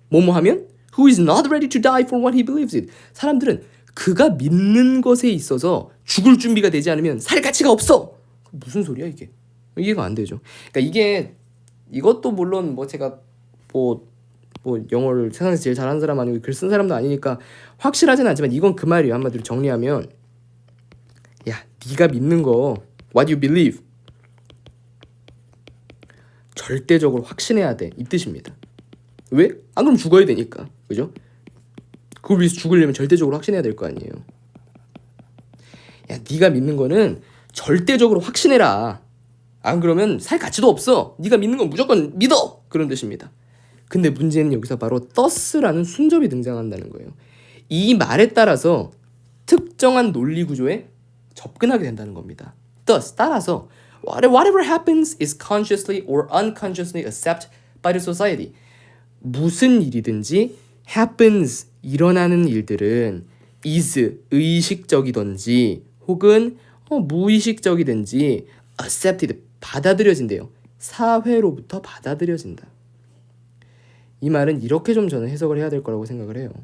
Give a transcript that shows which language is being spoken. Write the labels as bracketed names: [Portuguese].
[Korean] 뭐뭐 하면 [English] Who is not ready to die for what he believes in. [Korean] 사람들은 그가 믿는 것에 있어서 죽을 준비가 되지 않으면 살 가치가 없어. 무슨 소리야 이게? 이해가 안 되죠. 그러니까 이것도 물론 뭐 제가 뭐 영어를 세상에서 제일 잘하는 사람 아니고 글 쓴 사람도 아니니까 확실하진 않지만 이건 그 말이에요. 한마디로 정리하면 야 네가 믿는 거 [English] what you believe [Korean] 절대적으로 확신해야 돼 이 뜻입니다. 왜? 안 그럼 죽어야 되니까. 그죠? 그걸 위해서 죽으려면 절대적으로 확신해야 될 거 아니에요. 야 네가 믿는 거는 절대적으로 확신해라. 안 그러면 살 가치도 없어. 네가 믿는 건 무조건 믿어. 그런 뜻입니다. 근데 문제는 여기서 바로 thus라는 순접이 등장한다는 거예요. 이 말에 따라서 특정한 논리 구조에 접근하게 된다는 겁니다. [English] thus [Korean] 따라서 [English] whatever happens is consciously or unconsciously accepted by the society. [Korean] 무슨 일이든지 happens 일어나는 일들은 is 의식적이든지 혹은 무의식적이든지 accepted 받아들여진대요. 사회로부터 받아들여진다. 이 말은 이렇게 좀 저는 해석을 해야 될 거라고 생각을 해요.